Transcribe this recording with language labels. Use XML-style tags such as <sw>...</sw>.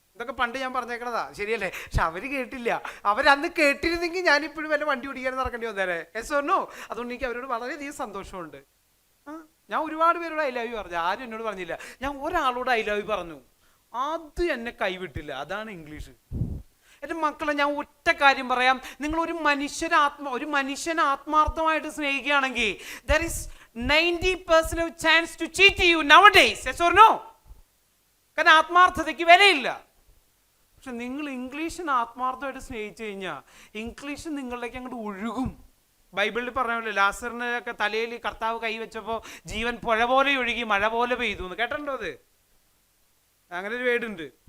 <ml>ഇതൊക്കെ പണ്ട് ഞാൻ പറഞ്ഞേക്കണതാ, ശരിയല്ലേ? പക്ഷെ അവർ കേട്ടില്ല. അവരന്ന് കേട്ടിരുന്നെങ്കിൽ ഞാനിപ്പോഴും വല്ല വണ്ടി ഓടിക്കാൻ നടക്കേണ്ടി വന്നേരെ.</ml> <en>Yes or no?</en> <ml>അതുകൊണ്ട് എനിക്ക് അവരോട് വളരെയധികം സന്തോഷമുണ്ട്. ഞാൻ ഒരുപാട് പേരോട്</ml> <en>I love you</en> <ml>പറഞ്ഞു, ആരും എന്നോട് പറഞ്ഞില്ല. ഞാൻ ഒരാളോട്</ml> <en>I love you</en> <ml>പറഞ്ഞു, അത് എന്നെ കൈവിട്ടില്ല. അതാണ് ഇംഗ്ലീഷ്. എൻ്റെ മക്കളെ, ഞാൻ ഒറ്റ കാര്യം പറയാം. നിങ്ങൾ ഒരു മനുഷ്യനെ ആത്മാർത്ഥമായിട്ട് സ്നേഹിക്കുകയാണെങ്കിൽ</ml> <en>there is 90% chance to cheat you nowadays. Yes or no?</en> <ml>കാരണം ആത്മാർത്ഥതയ്ക്ക് വിലയില്ല. പക്ഷെ നിങ്ങൾ ഇംഗ്ലീഷിന് ആത്മാർത്ഥമായിട്ട് സ്നേഹിച്ചു കഴിഞ്ഞാൽ ഇംഗ്ലീഷ് നിങ്ങളിലേക്ക് അങ്ങോട്ട് ഒഴുകും. ബൈബിളിൽ പറഞ്ഞല്ലോ, ലാസറിനൊക്കെ തലയിൽ കർത്താവ് കൈവച്ചപ്പോൾ ജീവൻ പുഴ പോലെ ഒഴുകി മഴ പോലെ പെയ്തു എന്ന്. കേട്ടിട്ടുണ്ടോ അത്? അങ്ങനെ ഒരു വേടുണ്ട്.</ml>